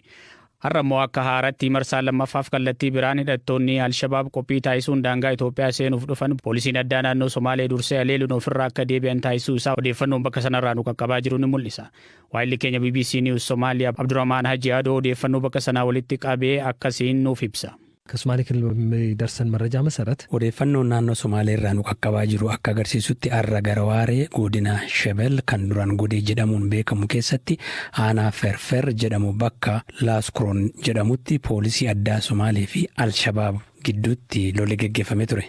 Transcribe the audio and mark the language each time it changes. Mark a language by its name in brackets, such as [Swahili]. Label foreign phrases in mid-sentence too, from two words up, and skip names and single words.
[Oromo] Har'a immoo akka haaratti marsaa lammaffaaf kallattii biraan hidhattoonni Alshabaab qophii taasisuun daangaa Itoophiyaa seenuuf dhufan poolisiin addaa naannoo Somaalee dursee haleeluun ofirraa akka deebi'an taasisuu isaa odeeffannoon bakka sanarraa nu qaqqabaa jiru ni mul'isa. Waayilli keenya BBC News Somaaliyaa Abdurrahmaan Haji Adoo odeeffannoo bakka sanaa walitti qabee akkasiin nuuf ibsa. [Amharic] ከሶማሌ ክልል በሚደርሰን መረጃ መሰረት [Oromo] odeeffannoon naannoo Somaalee irraa nu qaqqabaa jiru akka agarsiisutti har'a gara waaree godina Shebel kan duraan godee jedhamuun beekamu keessatti aanaa Ferfer jedhamu bakka Laaskroon jedhamutti poolisii addaa Somaalee fi Alshabaab gidduutti lolli gaggeeffamee ture.